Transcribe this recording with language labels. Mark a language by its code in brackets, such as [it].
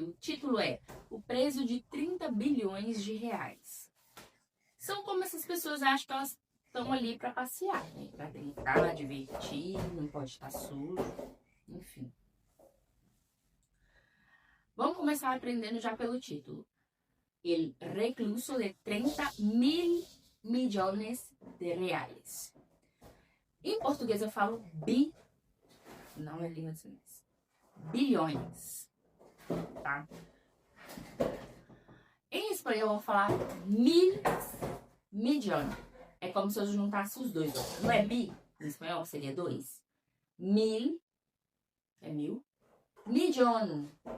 [pt] O título é O Preso de 30 bilhões de reais. São como essas pessoas acham que elas estão ali para passear, né? Para brincar, divertir, não pode estar sujo, enfim. Vamos começar aprendendo já pelo título. [es] El recluso de 30 mil millones de reais. [pt] Em português eu falo não é língua de sinais. Bilhões, tá? Em espanhol eu vou falar millón. É como se eu juntasse os dois. Não é bi? Em espanhol seria 2. Mil é mil. Millón.